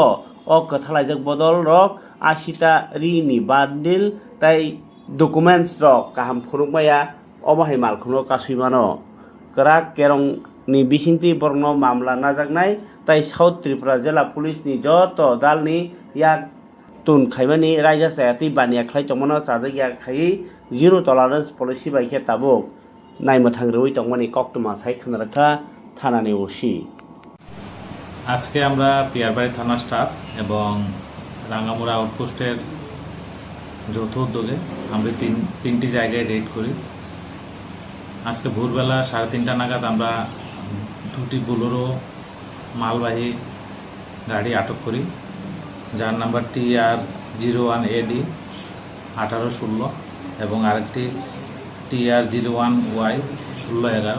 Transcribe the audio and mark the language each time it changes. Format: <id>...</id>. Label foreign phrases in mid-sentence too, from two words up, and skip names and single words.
<trp>अ कथालायजाक बदल रक 80 ता रि नि बान्डिल ताई डकुमेन्ट्स रक काहाम फुरुगमाया अबहाय मालखुंनो कासुइमानो करा केरं नि बिसिंति बरनो मामला नाजागनाय ताई साउथ त्रिपुरा जिल्ला पुलिस नि जत दालनि याक तुन खायमानि रायजा सायाति बानिया खलाय तमनो चाजागिया खायि</trp> <en>zero tolerance policy</en> <trp>बायखे ताबुक नायमथां रवि तमनि कक्टमा साइ खनारखा थानानि ओसि</trp> <bn>আজকে আমরা পিয়ারবাড়ি থানা স্টাফ এবং রাঙ্গামুড়া আউটপোস্টের যৌথ উদ্যোগে আমরা তিনটি জায়গায় রেড করি। আজকে ভোরবেলা 3:30 নাগাদ আমরা দুটি বোলেরো মালবাহী গাড়ি আটক করি, যার নাম্বার TR01AD 1816 এবং আরেকটি TR01Y 1611।</bn>